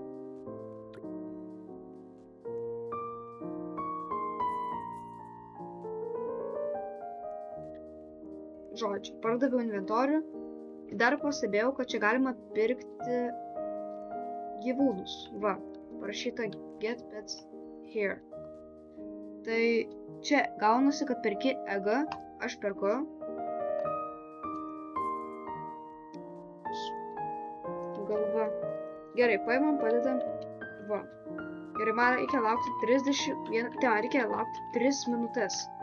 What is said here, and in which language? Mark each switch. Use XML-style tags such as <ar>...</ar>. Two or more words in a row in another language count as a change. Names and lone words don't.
<lt>Žodžiu, pardaviau inventorių. Dar pastebėjau, kad čia galima pirkti gyvūnus. Va, parašyta</lt> <en>get pets here.</en> <lt>Tai čia gaunasi, kad perki egą, aš perku. Galva. Gerai, paimam, padedam. Va. Gerai, man reikia laukti 3 minutės.</lt>